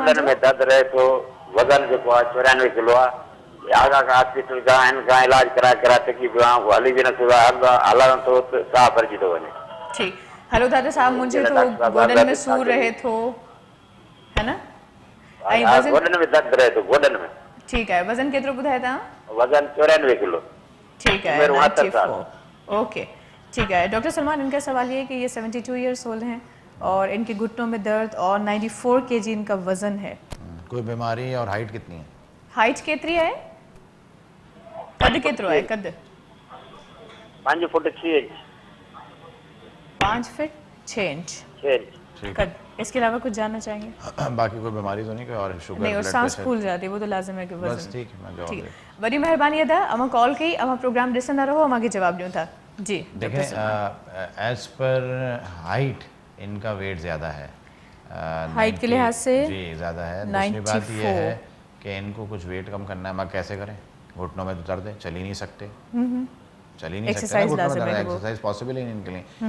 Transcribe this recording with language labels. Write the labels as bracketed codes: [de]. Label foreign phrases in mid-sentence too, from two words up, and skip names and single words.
[sd] गोडन में दर्द रहे तो वजन जो 94 किलो आ, आगा का हॉस्पिटल का इलाज करा तकलीफ हली भी न सुधा हला तो साह भरजी तो वने। ठीक, हेलो दादा साहब, मुझे तो गोडन में सूर रहे तो, है ना? गोडन में दर्द रहे तो गोडन में, ठीक है। वजन केतिरो ॿुधायो तव्हां? वजन 94 किलो, ठीक है। 94 [ur] اوکے، ٹھیک ہے. ڈاکٹر سلمان، ان کا سوال یہ ہے کہ یہ 72 [en] years old [ur] ہیں اور ان کے گھٹنوں میں درد اور 94 kg ان کا وزن ہے. کوئی بیماری اور ہائٹ کتنی ہے? [sd] हाइट केतरी है? कद केतरो है? कद 5 फुट 6 इंच। [ur] 5 فیٹ 6 انچ قد. اس کے علاوہ کچھ جاننا چاہیں گے? باقی کوئی بیماری تو نہیں، کوئی اور شوگر نہیں، اور سانس پھول جاتی ہے، وہ تو لازم ہے کہ وزن. بس ٹھیک ہے، میں جواب ٹھیک ہے. [sd] बड़ी मेहरबानी अदा, अमा कॉल कई, अमा प्रोग्राम ॾिसंदा रहो, अमा के जवाब ॾियूं था। [ur] जी دیکھیں, [en] age per height [ur] ان کا ویٹ زیادہ ہے, ہائٹ کے لحاظ سے جی زیادہ ہے. دوسری بات یہ ہے کہ ان کو کچھ ویٹ کم کرنا ہے، میں کیسے کریں? گھٹنوں میں تو درد ہے، چل ہی نہیں سکتے، چل ہی نہیں سکتے, [en] exercise possible [ur] ہی نہیں ان کے لیے.